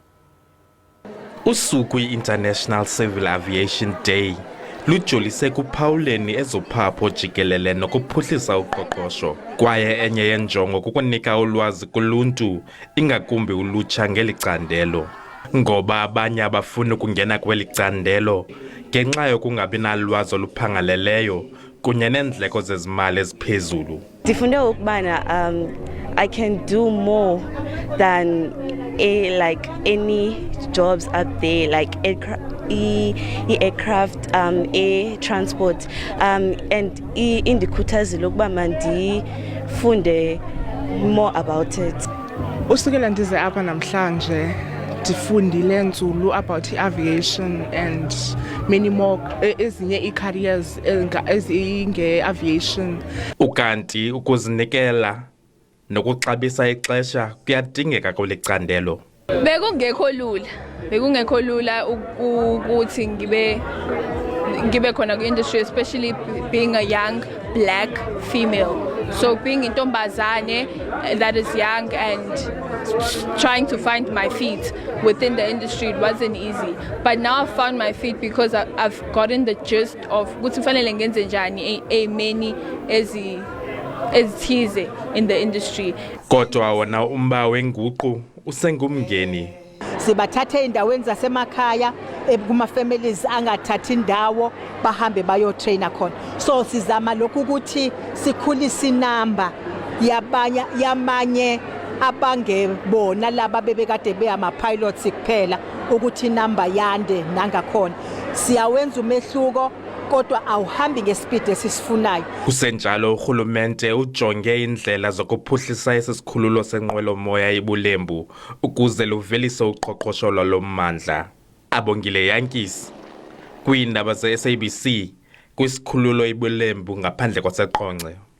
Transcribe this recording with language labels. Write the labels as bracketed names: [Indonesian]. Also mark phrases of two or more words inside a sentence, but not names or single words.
[Xhosa] Usuku i-International Civil Aviation Day lujolise kuphawuleni ezophapho jikelele nokuphuhlisa uqoqosho kwaye enye yenjongo kukunika ulwazi kuluntu ingakumbi ulutsha ngeli candelo ngoba abanye abafuni ukungena kweli candelo ngenxa yokungabi nalwazi oluphangaleleyo kunye neendleko zezimali eziphezulu. Ndifunde ukubana [English] I can do more than like any jobs up there, like aircraft, air transport, and [Xhosa] indikhuthazile ukuba mandifunde [English] more about it. [Xhosa] Usukela ndize apha namhlanje ndifundile nzulu [English] about aviation and many more [Xhosa] ezinye i-careers ezinge-aviation. Ukanti ukuzinikela nokuxabisa ixesha kuyadingeka kweli candelo. [Zulu] Bekungekho lula ukuthi ngibe khona ku-industry, [English] especially being a young black female. So being intombazane that is young and trying to find my feet within the industry, it wasn't easy. But now I've found my feet because I've gotten the gist of [Zulu] ukuthi kufanele ngenze njani [English] many ezithize in the industry. [Xhosa] Kodwa wona umba wenguqu usengumngeni. [Zulu] Sibathathe endaweni zasemakhaya kuma-families angathathi indawo bahambe bayotraina khona. So sizama lokhu ukuthi sikhulise inamba yamanye abangebona laba bebekade beyama-pilots kuphela ukuthi inamba yande nangakhona. Siyawenza umehluko kodwa awuhambi ngespeed esisifunayo. [Xhosa] Kusenjalo urhulumente ujonge indlela zokuphuhlisa esi sikhululo senqwelomoya iBulembu ukuze luvelise uqoqosho lwalommandla. Abongile Yankees kwiindaba ze-SABC kwisikhululo iBulembu ngaphandle kwaseQonce.